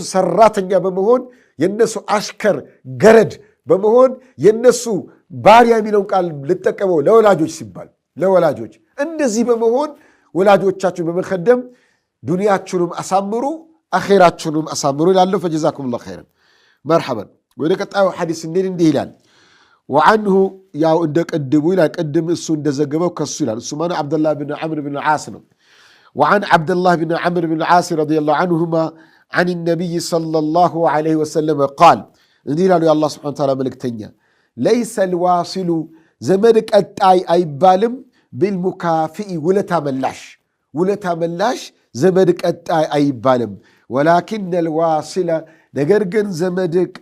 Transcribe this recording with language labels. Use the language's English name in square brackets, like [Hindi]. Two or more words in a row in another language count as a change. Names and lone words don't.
[Amharic] ሰራተኛ በመሆን የእነሱ አሽከር ገረድ በመሆን የእነሱ ባሪያ የሚለውን ቃል ልጠቀመው ለወላጆች ሲባል ለወላጆች እንደዚህ በመሆን ወላጆቻችሁን በመኸደም ዱንያችሁንም አሳምሩ አኼራችሁንም አሳምሩ ይላለሁ። [Arabic] فجزاكم الله خيرا مرحبا። [Amharic] ወደ ቀጣዩ ሐዲስ እንዲህ ይላል። ወዐንሁ ያው እንደ ቀድሙ ይላል። ቅድም እሱ እንደዘገበው ከሱ ይላል። እሱ ማነው? ዓብደላህ ብን ዐምር ብን ዓስ ነው። [Arabic] وعن عبد الله بن عمرو بن العاص رضي الله عنهما عن النبي صلى الله عليه وسلم قال [Amharic] እንዲህ ላሉ የአላህ ስብሐነ ወተዓላ መልእክተኛ [Arabic] ليس الواصل [Amharic] ዘመድቅ ቀጣይ አይባልም بالمكافئ ውለታ መላሽ ዘመድ ቀጣይ አይባልም [Arabic] ولكن الواصل [Amharic] ነገር ግን ዘመድ